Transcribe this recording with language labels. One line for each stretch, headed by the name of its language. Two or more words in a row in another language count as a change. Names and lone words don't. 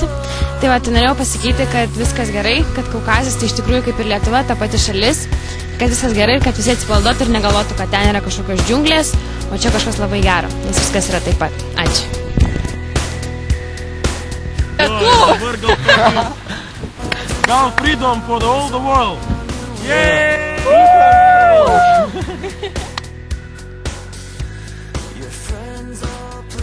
Lithuanian: Tai va, tai norėjau pasakyti, kad viskas gerai, kad Kaukazas tai iš tikrųjų kaip ir Lietuva, ta pati šalis, kad viskas gerai ir kad visi atsipalaiduotų ir negalvotų, kad ten yra kažkokios džiunglės, o čia kažkas labai gero, nes viskas yra taip pat. Ačiū.
English: Gal freedom for all the world! Yay! Your friends all